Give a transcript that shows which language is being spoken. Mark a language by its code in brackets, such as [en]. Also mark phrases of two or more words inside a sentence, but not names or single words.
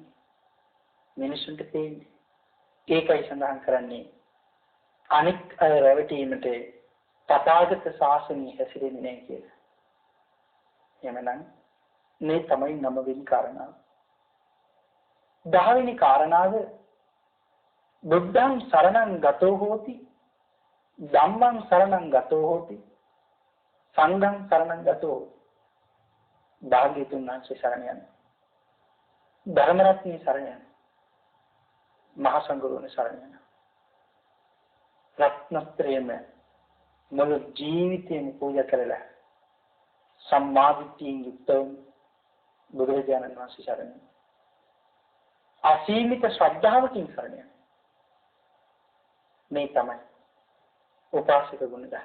[si] මිනිස්සුන්ට පේන්නේ. ඒකයි සඳහන් කරන්නේ අනික් අය රැවටීමට තථාගත ශාසනය හැසිරෙන්නේ නැහැ කියලා. එමනම් මේ තමයි 9 වෙනි කාරණාව. 10 වෙනි කාරණාව [pi] බුද්ධං සරණං ගතෝ හෝති ධම්මං සරණං ගතෝ හෝති සංඝං සරණං ගතෝ [si] භාග්‍යතුන් වහන්සේ සරණ යන ධර්ම රත්නයේ සරණ යන මහා සංඝරුවනේ සරණ යන රත්නත්‍රයම මුළු ජීවිතේම පූජා කරලා සම්මාදිට්ඨියෙන් යුක්තව බුදුරජාණන් වහන්සේ සරණ යන අසීමිත ශ්‍රද්ධාවකින් සරණ යන මේ තමයි උපාසක ගුණ ධර්ම.